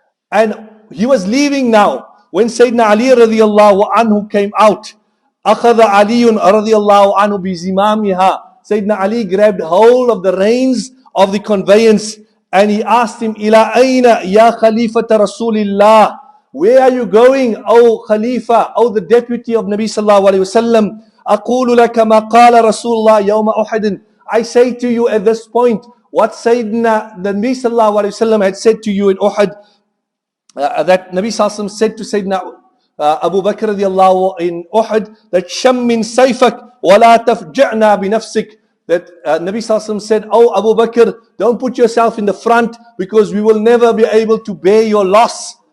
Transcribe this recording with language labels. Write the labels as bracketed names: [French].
[English] And he was leaving now. When Sayyidina Ali radiallahu anhu came out, [Arabic] أخذ علي رضي الله عنه بزمامها. [English] Sayyidina Ali grabbed hold of the reins of the conveyance and he asked him, [Arabic] إلى أين يا خليفة رسول الله? [English] Where are you going, O Khalifa, O the deputy of Nabi Sallallahu Alaihi Wasallam? [Arabic] أقول لك ما قال رسول الله يوم أحد. [English] I say to you at this point what Sayyidina Nabi Sallallahu Alaihi Wasallam had said to you in Uhud. That Nabi Sallallahu Alaihi Wasallam said to Sayyidina Abu Bakr radiallahu in Uhud, that [Arabic] شَمِّن سَيْفَكْ وَلَا تَفْجَعْنَا بِنَفْسِكْ. [English] That Nabi Sallallahu Alaihi Wasallam said, oh Abu Bakr, don't put yourself in the front, because we will never be able to bear your loss.